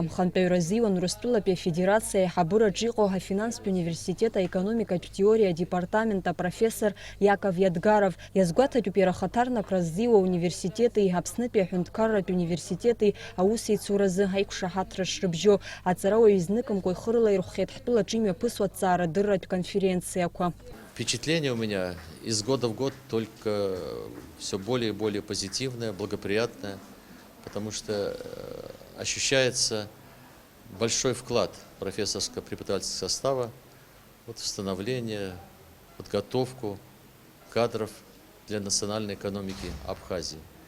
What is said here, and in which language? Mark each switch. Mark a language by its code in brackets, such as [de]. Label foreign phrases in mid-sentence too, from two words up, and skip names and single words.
[ab] Хантәаҩра азиуан Урыстәылатәи афедерациа аиҳабыраҿы иҟоу ҳафинанстә университет аекономикатә теориа департамент апрофессор Иаков Иадгаров. Иазгәаҭатәуп иара ахаҭарнакра ззиуа ауниверситети, Аԥснытәи аҳәынҭқарратә университети аусеицуразы аиқәшаҳаҭра шрыбжьо. Аҵарауаҩ изныкымкәа ихы рылаирхәхьеит ҳтәылаҿы имҩаԥысуа аҭҵаарадырратә конференциақәа. [ru] Впечатление у меня из года в год только все более и более позитивное, благоприятное, потому что ощущается большой вклад профессорско-преподавательского состава в становление, подготовку кадров для национальной экономики Абхазии.